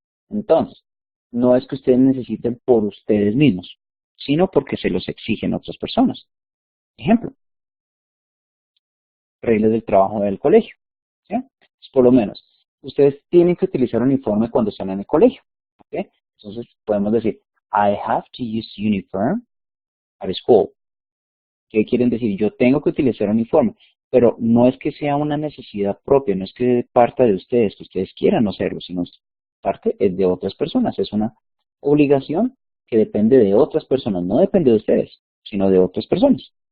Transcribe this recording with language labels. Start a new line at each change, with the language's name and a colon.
Spanish: Entonces, no es que ustedes necesiten por ustedes mismos, sino porque se los exigen otras personas. Ejemplo, reglas del trabajo del colegio. ¿Sí? Pues por lo menos, ustedes tienen que utilizar uniforme cuando están en el colegio. ¿Ok? Entonces, podemos decir,
English: I have to use uniform at school.
Spanish: ¿Qué quieren decir? Yo tengo que utilizar uniforme, pero no es que sea una necesidad propia, no es que parta de ustedes, que ustedes quieran hacerlo, sino parte es de otras personas, es una obligación que depende de otras personas, no depende de ustedes, sino de otras personas.